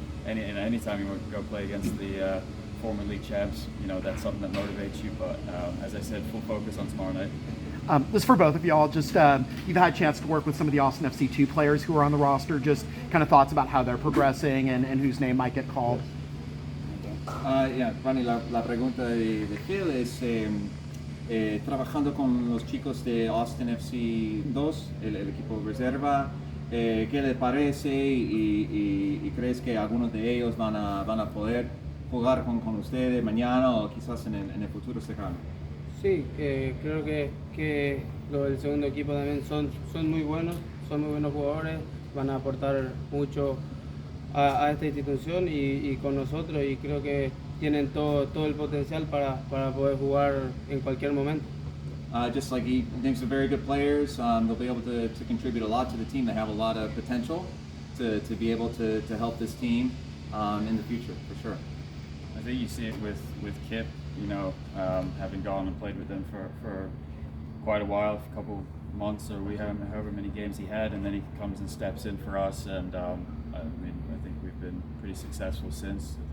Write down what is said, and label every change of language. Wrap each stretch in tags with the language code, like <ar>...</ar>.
<en>Any time you go play against the former league champs, you know, that's something that motivates you. But as I said, full focus on tomorrow night. This is for both of y'all. Just you've had a chance to work with some of the Austin FC2 players who are on the roster. Just kind of thoughts about how they're progressing and whose name might get called.</en> <es>Yeah, Rodney, la pregunta de Phil es trabajando con los chicos de Austin FC2, el equipo reserva. ¿Qué le parece y crees que algunos de ellos van a poder jugar con ustedes mañana o quizás en el futuro cercano? Sí, creo que los del segundo equipo también son muy buenos jugadores, van a aportar mucho a esta institución y con nosotros, y creo que tienen todo el potencial para poder jugar en cualquier momento.</es> <en>Just like he thinks they're very good players, they'll be able to contribute a lot to the team. They have a lot of potential to be able to help this team in the future, for sure. I think you see it with Kip, you know, having gone and played with them for quite a while, a couple months, or however many games he had, and then he comes and steps in for us, and I think we've been pretty successful since.</en>